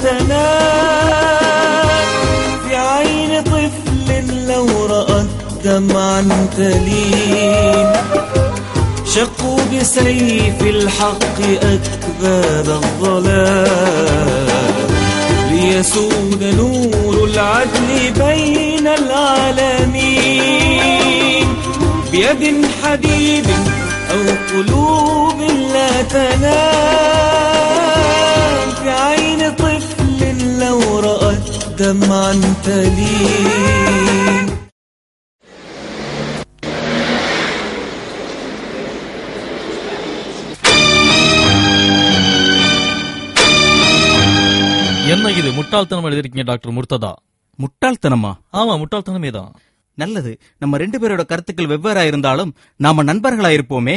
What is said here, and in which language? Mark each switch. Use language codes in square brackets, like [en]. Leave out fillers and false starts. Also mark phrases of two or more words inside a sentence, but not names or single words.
[ar] تنال في عين طفل لو رأت دمعا تلين شقوا بسيف الحق أكباد الضلال ليسود نور العدل بين العالمين بيد حديد أو قلوب لا تنام في عين طفل لو رأت دمعا تلين. [ta] என்ன இது முட்டாள்தனம் எழுதிருக்கீங்க டாக்டர் முர்த்ததா? முட்டாள்தனமா? ஆமா, முட்டாள்தனமே தான். நல்லது, நம்ம 2 பேரோட கருத்துக்கள் வெவ்வேறா இருந்தாலும் நாம நண்பர்களாயிருப்போமே.